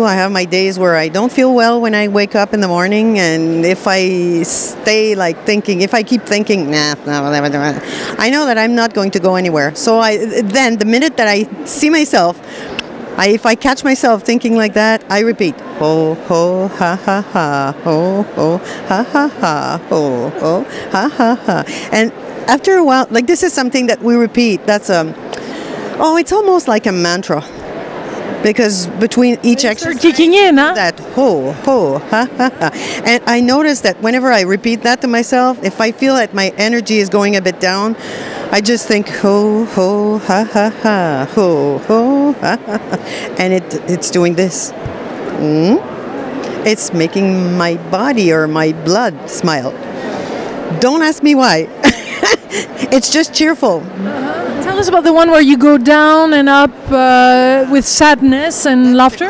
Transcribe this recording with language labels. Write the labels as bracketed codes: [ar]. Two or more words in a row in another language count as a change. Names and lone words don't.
[en] I have my days where I don't feel well when I wake up in the morning, and if I stay like thinking, if I keep thinking, I know that I'm not going to go anywhere. So then the minute that I see myself, if I catch myself thinking like that, I repeat, ho, ho, ha, ha, ha, ho, ho, ha, ha, ha, ho, ho, ha, ha, ha. And after a while, like this is something that we repeat. That's it's almost like a mantra. Because between each exercise, kicking in, huh? That ho, ho, ha, ha, ha. And I notice that whenever I repeat that to myself, if I feel that my energy is going a bit down, I just think ho, ho, ha, ha, ha, ho, ho, ha, ha, ha. And it's doing this. It's making my body or my blood smile. Don't ask me why. It's just cheerful. Tell us about the one where you go down and up with sadness and laughter.